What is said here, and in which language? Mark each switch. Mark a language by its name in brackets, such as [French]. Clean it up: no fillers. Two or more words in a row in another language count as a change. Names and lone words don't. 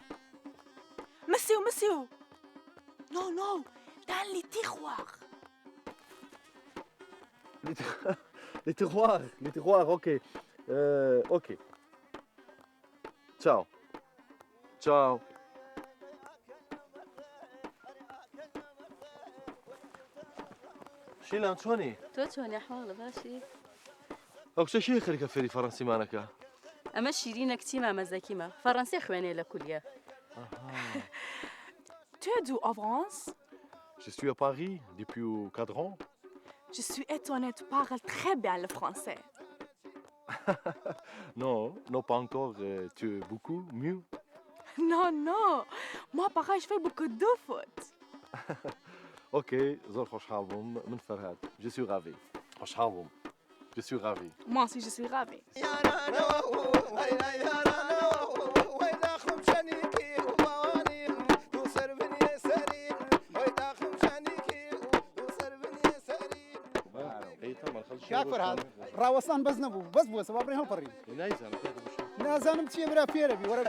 [French] Monsieur, non dans les tiroirs Les tiroirs, ok. Ok. Ciao. Ciao. [Arabic] شيلان شلوني؟ [Central Kurdish] تۆ چۆنی ئەحواڵە باشی؟ ئەو کچە خەریکە فێری فەڕەنسیمانەکە؟ ئەمە شیرینە کچی مامەزەکیمە فەڕەنسی خوێنێ لە کولیە. [French] Tu es d'où en France? Je suis à Paris depuis 4 ans. Je suis étonnée, tu parles très bien le français. Non, pas encore. Tu es beaucoup mieux. Non, moi pareil, je fais beaucoup de foot. [Central Kurdish] Ok, زور خوش حالكم من فرهاد. [French] Je suis ravi. [Central Kurdish] خوش حالكم. [French] Je suis ravi. Moi aussi, je suis ravie. [Central Kurdish] کاک فەرهاد ڕاوەستان بەس نەبوو بەس بووە سەبا بڕی هەڵپەڕین نازانم چییە برا فێرە بی وەرە